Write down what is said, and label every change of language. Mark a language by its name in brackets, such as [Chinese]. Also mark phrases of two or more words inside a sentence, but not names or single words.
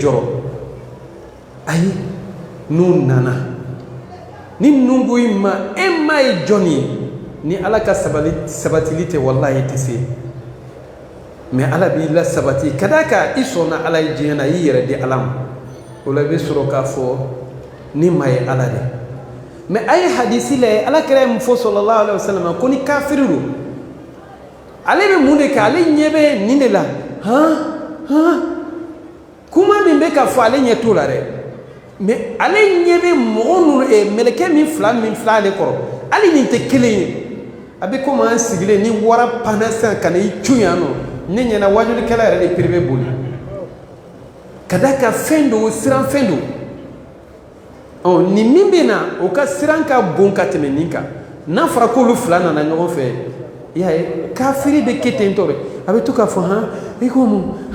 [Bambara] jɔrɔ ayi n'u nana ni ninnu ko i ma e ma ye jɔn ye ni ala ka sabatili tɛ wallahi tɛ se mais ala b'i la sabati ka da kan i sɔnna ala ye diɲɛ na i yɛrɛ di ala ma o la i bɛ sɔrɔ k'a fɔ ni ma ye ala de mais a ye hadisi la ala kɛra ye mun fɔ [Arabic] صلى الله عليه وسلم [Bambara] ko ni kafiri do ale bɛ mun de kɛ ale ɲɛ bɛ nin de la kuma min bɛ ka fɔ ale ɲɛ t'o la dɛ mais ale ɲɛ bɛ mɔgɔ ninnu mɛlɛkɛ min fila ale kɔrɔ hali nin tɛ kelen ye a bɛ komi an sigilen ni wara panna sisan ka na i cun yan nɔ ne ɲɛna wajulikɛla yɛrɛ de pere bɛ boli ka da kan fɛn do siran fɛn do nin min bɛ na o ka siran ka bon ka tɛmɛ nin kan n'a fɔra k'olu fila nana ɲɔgɔn fɛ i y'a ye kafiri bɛ kɛ ten tɔ dɛ a bɛ to k'a fɔ i ko mun